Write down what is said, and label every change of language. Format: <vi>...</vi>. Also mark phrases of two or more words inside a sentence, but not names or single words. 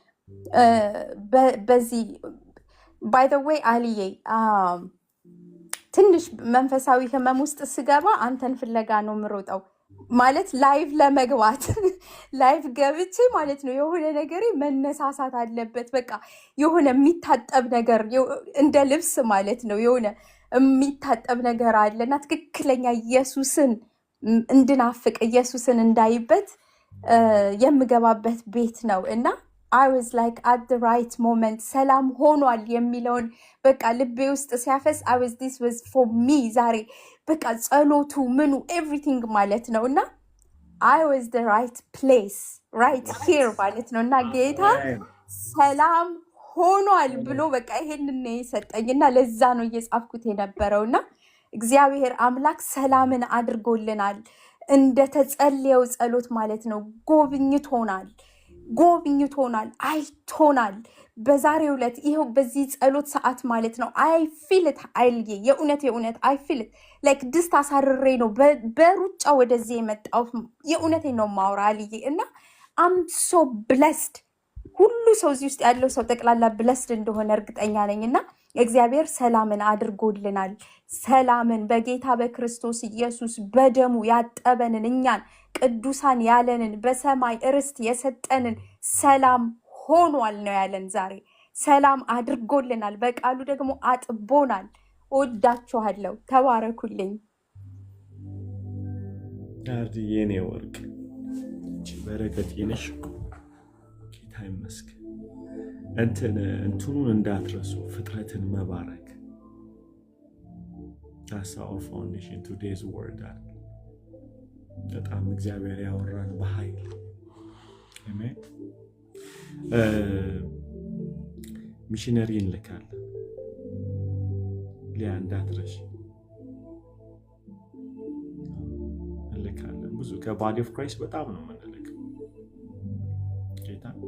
<am>በዚህ</am> <en>by the way</en> <am>አልዬ ትንሽ መንፈሳዊ ህመም ውስጥ ስገባ አንተን ፍለጋ ነው የምሮጠው። ማለት ላይቭ ለመግባት ላይቭ ገብቼ ማለት ነው የሆነ ነገር መነሳሳት አለበት። በቃ የሆነ የሚታጠብ ነገር እንደ ልብስ ማለት ነው የሆነ የሚታጠብ ነገር አለና ትክክለኛ ኢየሱስን እንድናፍቅ ኢየሱስን እንዳይበት የምገባበት ቤት ነው እና</am> <en>I was like at the right moment</en> <am>ሰላም ሆኗል የሚለውን በቃ ልቤ ውስጥ ሲያፈስ</am> <en>this was for me</en> <am>ዛሬ በቃ ጸሎቱ ምኑ everything ማለት ነው እና</am> <en>I was the right place right here</en> <am>ማለት ነው እና ጌታ ሰላም ሆኗል ብሎ በቃ ይሄንን ነው የሰጠኝና ለዛ ነው እየጻፍኩት የነበረውና እግዚአብሔር አምላክ ሰላምን አድርጎልናል። እንደ ተጸለየው ጸሎት ማለት ነው ጎብኝቶናል አይቶናል። በዛሬው ዕለት ይሄው በዚህ ጸሎት ሰዓት ማለት ነው</am> <en>I feel it</en> <am>አይልዬ የእውነት</am> <en>I feel it like</en> <am>ድስት አሳርሬ ነው በሩጫ ወደዚህ የመጣው የእውነቴን ነው ማውራ አልዬ እና</am> <en>I'm so blessed።</en> <am>ሁሉ ሰው እዚህ ውስጥ ያለው ሰው ጠቅላላ blessed እንደሆነ እርግጠኛ ነኝና እግዚአብሔር ሰላምን አድርጎልናል። ሰላምን በጌታ በክርስቶስ ኢየሱስ በደሙ ያጠበንን እኛን ቅዱሳን ያለንን በሰማይ ርስት የሰጠንን ሰላም ሆኗል ነው ያለን። ዛሬ ሰላም አድርጎልናል፣ በቃሉ ደግሞ አጥቦናል። ወዳችኋለሁ። ተባረኩልኝ። የኔ ወርቅ በረከት የነሽ ጌታ ይመስገን። እንትኑን እንዳትረሱ ፍጥረትን መባረክ</am> <en>That's our foundation today's word</en> <am>አለ። በጣም እግዚአብሔር ያወራን በኃይል አሜን። ሚሽነሪ እንልካለን። ሊያ እንዳትረሽ እንልካለን። ብዙ</am> <en>ከbody of Christ</en> <am>በጣም ነው የምንልከው ጌታ</am>